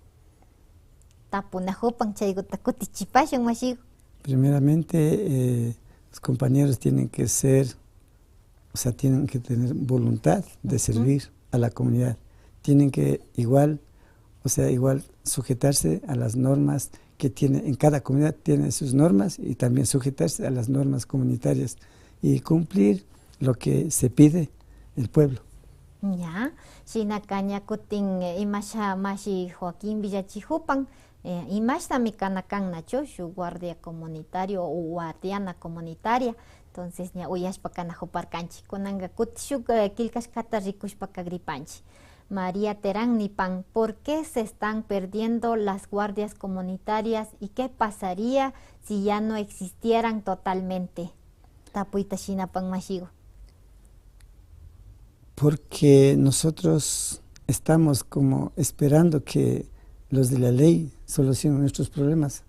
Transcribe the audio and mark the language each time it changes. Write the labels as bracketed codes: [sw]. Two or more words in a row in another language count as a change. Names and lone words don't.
[es] Primeramente, los compañeros tienen que tienen que tener voluntad de servir a la comunidad. Tienen que igual sujetarse a las normas que tiene, en cada comunidad tiene sus normas y también sujetarse a las normas comunitarias y cumplir lo que se pide el pueblo. Ya, [qu] Shinakaña kutin imasha mashi Joaquín Villachijupan, imashta mi kanakan nacho, [es] su guardia comunitario o guardiana comunitaria. Entonces, [qu] ña uyashpa kanajuparkanchi, kunanga kutishuk kilkashkata rikushpa kagripanchi. María Terán Nipan, [es] ¿por qué se están perdiendo las guardias comunitarias y qué pasaría si ya no existieran totalmente? [qu] Tapuita Shinapan Mashigo. [es] Porque nosotros estamos como esperando que los de la ley solucionen nuestros problemas.